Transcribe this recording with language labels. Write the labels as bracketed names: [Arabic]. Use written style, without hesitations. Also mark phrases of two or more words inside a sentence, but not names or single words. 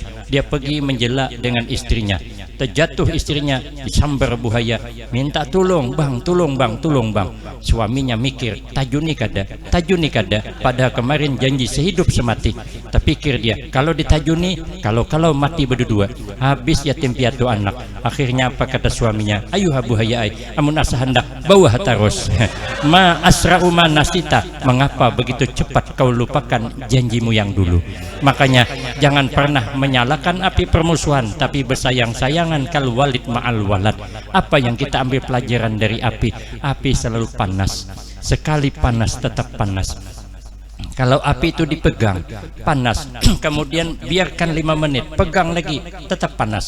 [Indonesian] Dia pergi menjela dengan istrinya. Terjatuh istrinya disambar buaya, minta tolong bang, tolong bang, tolong bang. [Banjar] Suaminya mikir, tajuni kada, pada kemarin janji sehidup semati. Terpikir dia, kalau ditajuni, kalau mati berdua, habis yatim piatu anak. [Indonesian] Akhirnya apa kata suaminya? [Banjar] Ayuh buaya ai, amun asa hendak bawa terus. [Arabic] Ma asra'u ma nasita, [Indonesian] mengapa begitu cepat kau lupakan janjimu yang dulu? Makanya jangan pernah menyalakan api permusuhan, tapi bersayang-sayangan [Arabic] kal walid ma'al walad. [Indonesian] Apa yang kita ambil pelajaran dari api? Api selalu panas. Sekali panas tetap panas. Kalau api itu dipegang panas, kemudian biarkan 5 menit, pegang lagi tetap panas.